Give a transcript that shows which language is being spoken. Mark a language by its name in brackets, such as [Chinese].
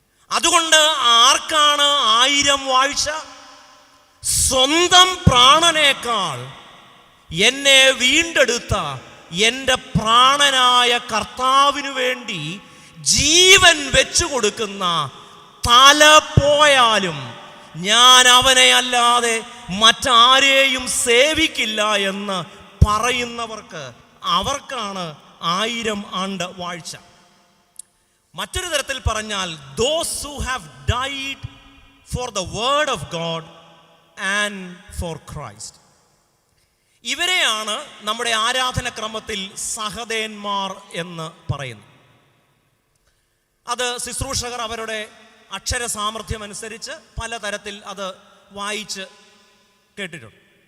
[Malayalam] അതുകൊണ്ട് ആർക്കാണ് 1000 വാഴ്ച? സ്വന്തം പ്രാണനേക്കാൾ എന്നെ വീണ്ടെടുത്ത എൻ്റെ പ്രാണനായ കർത്താവിനു വേണ്ടി ജീവൻ വെച്ചു കൊടുക്കുന്ന, തല പോയാലും ഞാൻ അവനെ അല്ലാതെ മറ്റാരെയും സേവിക്കില്ല എന്ന് പറയുന്നവർക്ക്, അവർക്കാണ് 1000 ആണ്ട് വാഴ്ച. മറ്റൊരു തരത്തിൽ പറഞ്ഞാൽ, [English] those who have died for the word of God and for Christ. [Malayalam] ഇവരെയാണ് നമ്മുടെ ആരാധനക്രമത്തിൽ സഹദേന്മാർ എന്ന് പറയുന്നത്. അത് ശുശ്രൂഷകർ അവരുടെ അക്ഷര സാമർഥ്യം അനുസരിച്ച് പലതരത്തിൽ അത് വായിച്ച് കേട്ടിട്ടുണ്ട്.